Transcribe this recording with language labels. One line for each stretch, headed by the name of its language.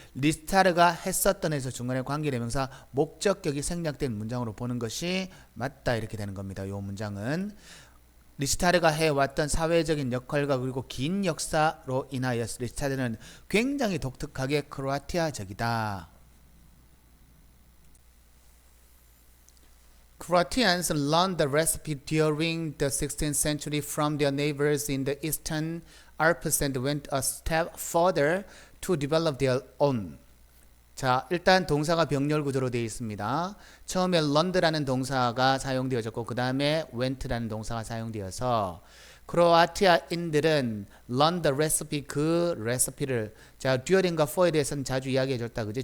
Korean: 리스타르가 했었던에서 중간에 관계대명사 목적격이 생략된 문장으로 보는 것이 맞다 이렇게 되는 겁니다. 이 문장은 리스타르가 해왔던 사회적인 역할과 그리고 긴 역사로 인하여서 리스타르는 굉장히 독특하게 크로아티아적이다.
English: Croatians learned the recipe during the 16th century from their neighbors in the Eastern Alps and went a step further to develop their own.
Korean: 자, 일단 동사가 병렬 구조로 되어 있습니다. 처음에 learned라는 동사가 사용되어졌고 그 다음에 went라는 동사가 사용되어서 크로아티아인들은
English: learn the recipe,
Korean: 그 레시피를, 자, during과 for에 대해서는 자주 이야기해줬다, 그지?